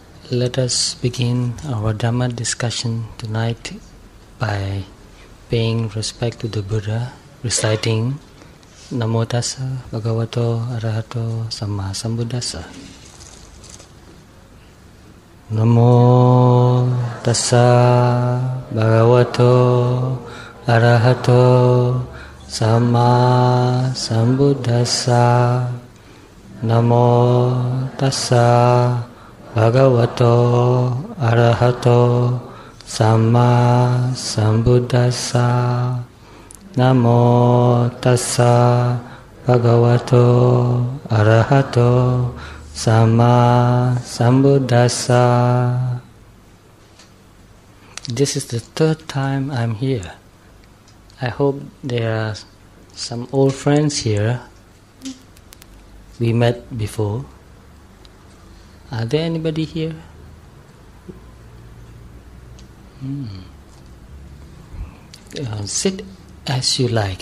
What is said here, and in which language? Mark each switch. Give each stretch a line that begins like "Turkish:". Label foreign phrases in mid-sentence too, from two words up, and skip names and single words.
English: Let us begin our Dhamma discussion tonight by paying respect to the Buddha, reciting
Pali: Namo Tassa Bhagavato Arahato Samma Sambuddhassa. Namo Tassa Bhagavato Arahato Samma Sambuddhassa. Namo Tassa Bhagavato Arahato Samma Sambuddhassa. Namo Tassa Bhagavato Arahato Samma Sambuddhassa.
English: This is the third time I'm here. I hope there are some old friends here. We met before. Are there anybody here? Sit as you like.